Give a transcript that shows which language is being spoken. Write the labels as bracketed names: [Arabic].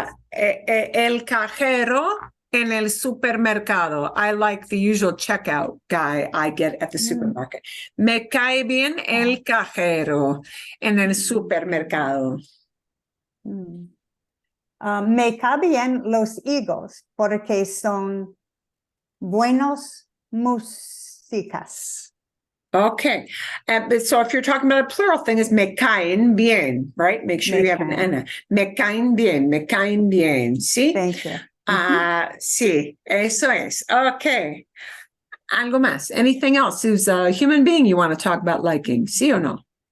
[Spanish] El cajero en el supermercado. [English] I like the usual checkout guy I get at the supermarket. [Spanish] Me cae bien el cajero en el supermercado. Me caen bien los higos porque son buenos músicas. [English] Okay. So if you're talking about a plural thing, it's [Spanish] me caen bien, [English] right? Make sure you have an N. [Spanish] Me caen bien, me caen bien. ¿Sí? [English] Thank you. [Spanish] Sí, eso es. Okay. Algo más. [English] Anything else? Who's a human being you want to talk about liking? [Spanish] ¿Sí o no?